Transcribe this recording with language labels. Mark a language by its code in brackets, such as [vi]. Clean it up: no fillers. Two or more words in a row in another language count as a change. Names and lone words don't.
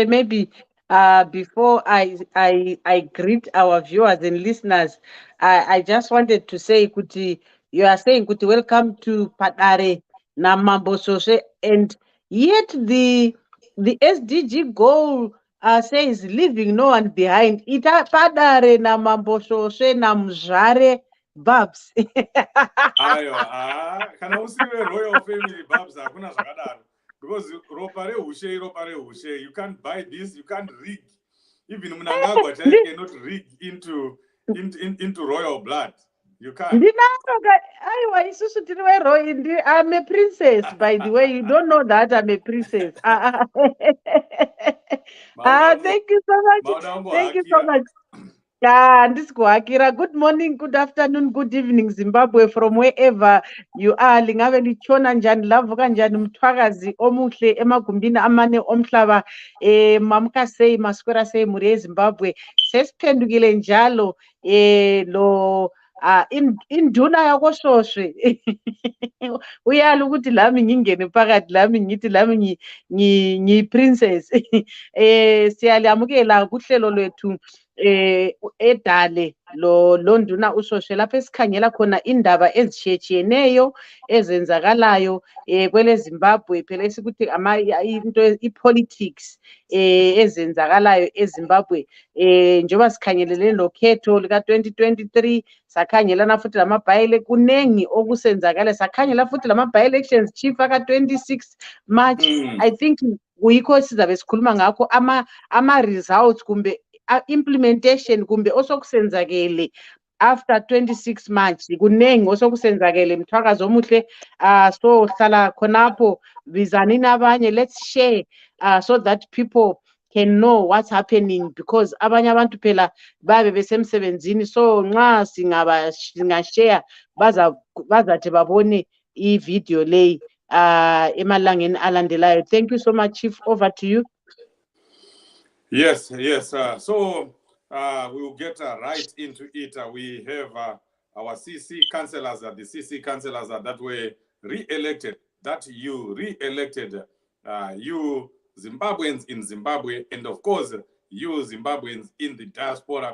[en] Maybe before I greet our viewers and listeners, I just wanted to say, Kuti, you are saying, Kuti, welcome to Padare Namambo Shoshe, and yet the SDG goal says leaving no one behind. [sn] Ita Padare Namambo Shoshe Namjare Babs. Ayo, kana usiwe [en] royal family [sn] Babs, hakuna zvakadaro. Because ropare hushe, [en] you can't buy this, you can't rig. Even MNANGAGWA cannot rig into royal blood. You can't. I'm a princess, by the way. You don't know that I'm a princess. Thank you so much. Thank you so much. Good morning, good afternoon, good evening, Zimbabwe, from wherever you are. [nd] Lingabe lichona njani, lavuka njani, mthwakazi omuhle emagumbini amane omhlaba, [sn] mamuka sei, maskwera sei, muri eZimbabwe. [nd] Sesiphendukile njalo lo induna yakoShoshwe uyala ukuthi lami ngingene phakathi, lami ngithi lami ngiyi-princess. Siyaliamukela kuhlelo lwethu edale lo nduna uShoshwe, lapho esikhangela khona indaba ezitshiyetshiyeneyo ezenzakalayo kwele Zimbabwe, phela esikuthi into i-politics ezenzakalayo eZimbabwe. Njengoba sikhangelele lokhetho lika 2023, sakhangelana futhi lamabhayile, kunengi okusenzakala, sakhangela futhi lama-by-elections chief aka 26 March. [en] I think [nd] kuyikho sizabe sikhuluma ngakho ama-results kumbe implementation kumbe osokusenzakele after 26 March. Kunengi osokusenzakele, mthwakazi omuhle. So hlala khonapho, bizanini abanye, [en] let's share so that people can know what's happening, because [nd] abanye abantu phela babe besemsebenzini. So nxa singashare bazathi babone i-video leyi emalangeni alandelayo. [en] Thank you so much, Chief. Over to you. Yes. So we will get right into it. We have our CC councillors, the CC councillors that were re-elected, that you re-elected, you Zimbabweans in Zimbabwe, and of course, you Zimbabweans in the diaspora.